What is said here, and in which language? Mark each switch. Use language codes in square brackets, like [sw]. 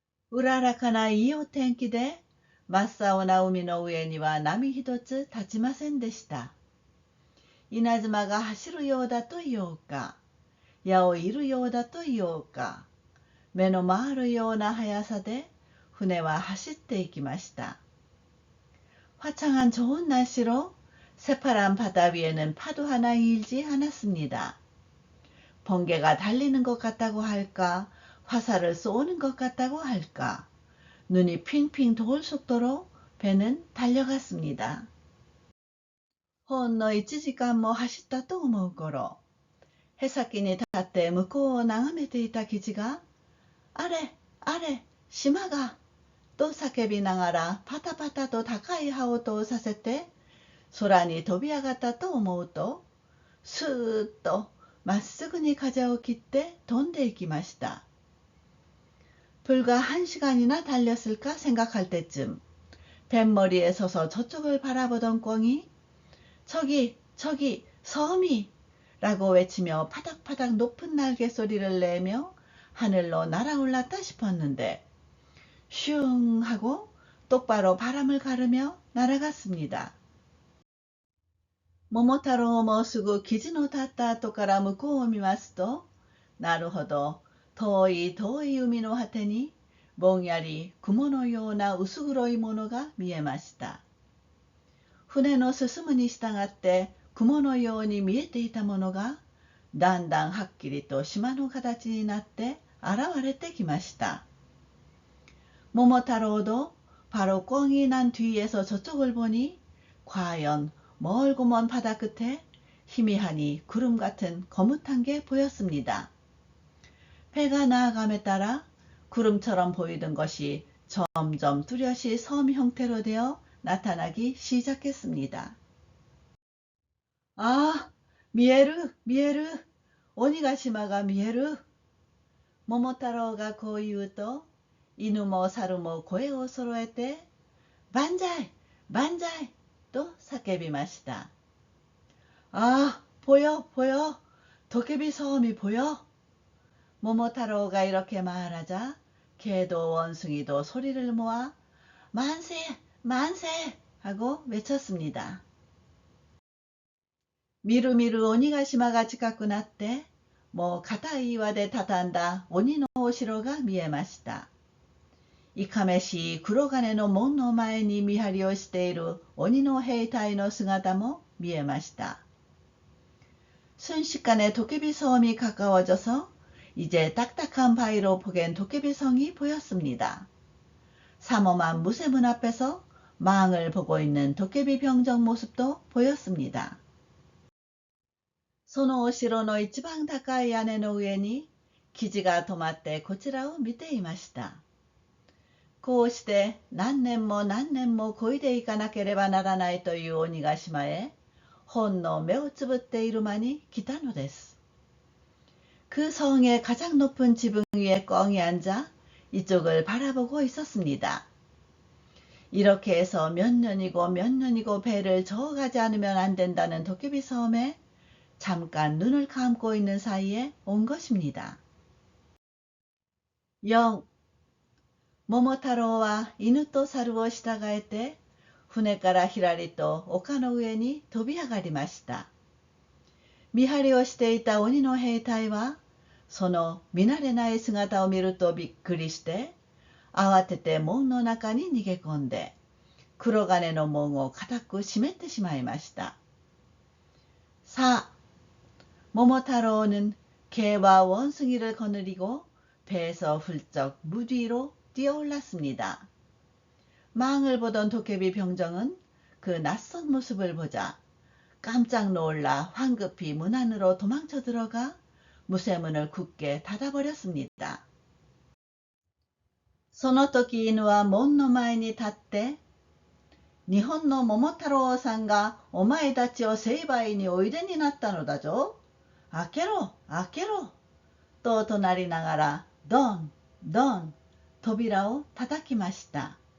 [ja] うららかないいお天気で真っ青な海の上には波一つ立ちませんでした。稲妻が走るようだと言おうか、矢を射るようだと言おうか、目の回るような速さで船は走っていきました。 [ko] 화창한 좋은 날씨로 새파란 바다 위에는 파도 하나 일지 않았습니다. 번개가 달리는 것 같다고 할까, 화살을 쏘는 것 같다고 할까, 눈이 핑핑 돌 속도로 배는 달려갔습니다. [ja] ほんの1時間も走ったと思う頃、舳先に立って向こうを眺めていたキジが、あれ、あれ、島が、と叫びながらパタパタと高い葉を通させて空に飛び上がったと思うと、スーッとまっすぐに風を切って飛んでいきました。 [ko] 불과 1시간이나 달렸을까 생각할 때쯤 뱃머리에 서서 저쪽을 바라보던 꿩이 저기 저기 섬이 라고 외치며 파닥파닥 높은 날개 소리를 내며 하늘로 날아올랐다 싶었는데 슝 하고 똑바로 바람을 가르며 날아갔습니다. [ja] 모모타로もすぐ記事の立った後から向こうを見ますと、なるほど、遠い遠い海の果てにぼんやり雲のような薄黒いものが見えました。船の進むに従って雲のように見えていたものがだんだんはっきりと島の形になって現れてきました。 [ko] 모모타로도 바로 꿩이 난 뒤에서 저쪽을 보니 과연 멀고 먼 바다 끝에 희미하니 구름 같은 거뭇한 게 보였습니다. 배가 나아감에 따라 구름처럼 보이던 것이 점점 뚜렷이 섬 형태로 되어 나타나기 시작했습니다. [ja] 아, 미에르, 미에르, 오니가시마가 미에르. 모모타로가 こう言うと、犬も猿も声を揃えて、万歳、万歳と叫びました。 [ko] 아, 보여, 보여. 도깨비 섬이 보여. 모모타로가 이렇게 말하자 개도 원숭이도 소리를 모아 만세, 만세 하고 외쳤습니다. [ja] 미루미루 오니가시마가 近くなって、もう固い岩で畳んだ鬼のお城が見えました。いかめしい黒金の門の前に見張りをしている鬼の兵隊の姿も見えました。 [ko] 순식간에 도깨비 섬이 가까워져서 이제 딱딱한 바위로 포갠 도깨비 성이 보였습니다. 삼엄한 무쇠문 앞에서 망을 보고 있는 도깨비 병정 모습도 보였습니다. [ja] そのお城の一番高い屋根の上に記事が止まってこちらを見ていました。こうして何年も何年も漕いでいかなければならないという鬼ヶ島へほんの目をつぶっている間に来たのです。 [ko] 그 성의 가장 높은 지붕 위에 꿩이 앉아 이쪽을 바라보고 있었습니다. 이렇게 해서 몇 년이고 몇 년이고 배를 저어가지 않으면 안 된다는 도깨비 섬에 잠깐 눈을 감고 있는 사이에 온 것입니다. [ja] 4. 桃太郎は犬と猿を従えて船からひらりと丘の上に飛び上がりました。見張りをしていた鬼の兵隊はその見慣れない姿を見るとびっくりして慌てて門の中に逃げ込んで黒金の門を固く閉めてしまいました。さあ、 [ko] 모모타로는 개와 원숭이를 거느리고 배에서 훌쩍 물 위로 뛰어올랐습니다. 망을 보던 도깨비 병정은 그 낯선 모습을 보자 깜짝 놀라 황급히 문 안으로 도망쳐 들어가 무쇠문을 굳게 닫아버렸습니다. [ja] その時犬は門の前に立って日本の桃太郎さんがお前たちを成敗においでになったのだぞ。開けろ、開けろと怒鳴りながらドン、ドン扉を叩きました。